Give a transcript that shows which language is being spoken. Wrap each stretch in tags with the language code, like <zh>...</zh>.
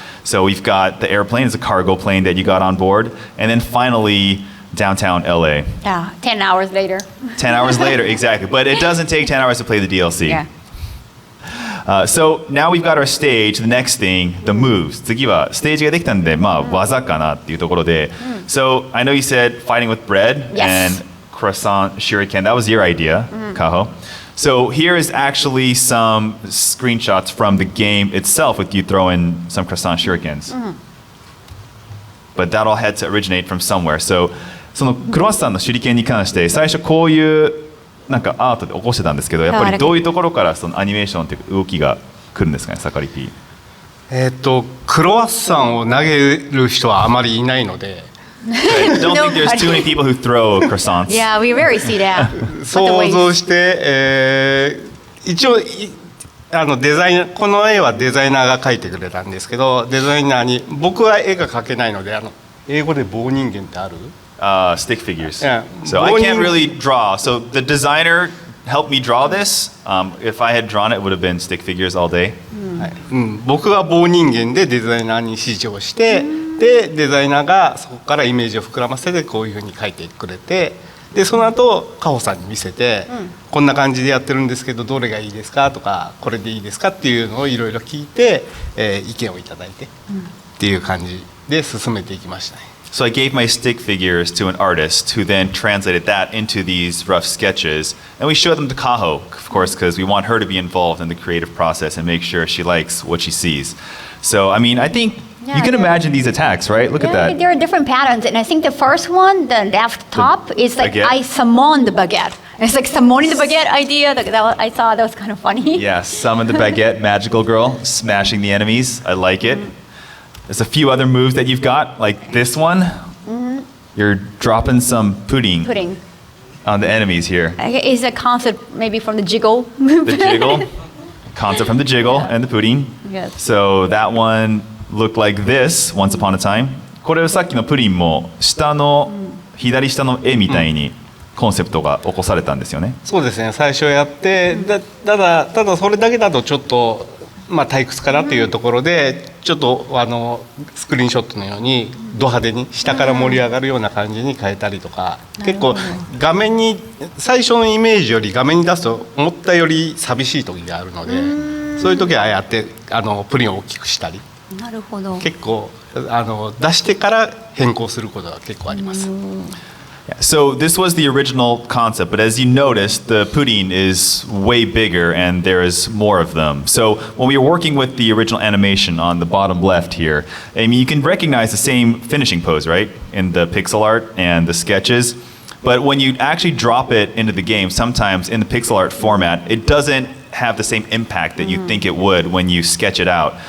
<en>So we've got the airplane, it's a cargo plane that you got on board, and then finally downtown LA. Yeah, 10 hours later. 10 hours later, exactly. But it doesn't take 10 hours to play the DLC. Yeah. So now we've got our stage. The next thing, the moves.</en> <ja>次はステージができたんで、技かなっていうところで。</ja> <en>So I know you said fighting with bread Yes. and croissant shuriken. That was your idea, Kaho. So here is actually some screenshots from the game itself with you throwing some croissant shurikens. But that all had to originate from somewhere.</en> <ja>So そのクロワッサンの手裏剣に関して最初こういうなんかアートで起こしてたんですけど、やっぱりどういうところからそのアニメーションっていう動きが来るんですかね、サカリピー。クロワッサンを投げる人はあまりいないので、</ja> <en>I don't think there's too many people who throw croissants. Yeah, we rarely see that.</en> <ja>想像して、一応デザイナー、この絵はデザイナーが描いてくれたんですけど、デザイナーに僕は絵が描けないので、英語で棒人間ってある</ja> <en>？Stick figures. Yeah. So I can't really draw. So the designer helped me draw this. If I had drawn it, it would have been stick figures all day.</en> <ja>はい僕は棒人間でデザイナーに指示をして、でデザイナーがそこからイメージを膨らませてこういうふうに描いてくれて、でその後カホさんに見せて、こんな感じでやってるんですけどどれがいいですかとかこれでいいですかっていうのをいろいろ聞いて、意見をいただいて、っていう感じで進めていきましたね。</ja> <en>So I gave my stick figures to an artist who then translated that into these rough sketches. And we showed them to Kaho, of course, because we want her to be involved in the creative process and make sure she likes what she sees. So, I mean, I think you can imagine these attacks, right? Look at that. There are different patterns, and I think the first one, the left top, is like baguette? I summoned the baguette. It's like summoning the baguette idea. I thought that was kind of funny. Yeah, summon the baguette, magical girl, smashing the enemies. I like it. There's a few other moves that you've got, like this one. You're dropping some pudding on the enemies here. It's a concept maybe from the jiggle. The jiggle, concept from the jiggle and the pudding. Yes. So that one looked like this once upon a time.</en> <ja>これはさっきのプリンも左下の絵みたいにコンセプトが起こされたんですよね。そうですね、最初やって、ただそれだけだとちょっと退屈かなというところで、ちょっとスクリーンショットのようにド派手に下から盛り上がるような感じに変えたりとか、結構画面に最初のイメージより画面に出すと思ったより寂しい時があるので、そういう時はああやってプリンを大きくしたり、なるほど。結構出してから変更することが結構あります。</ja> <en>So this was the original concept, but as you noticed, the pudding is way bigger and there is more of them. So when we were working with the original animation on the bottom left here, I mean, you can recognize the same finishing pose, right? In the pixel art and the sketches. But when you actually drop it into the game, sometimes in the pixel art format, it doesn't have the same impact that you think it would when you sketch it out.</en>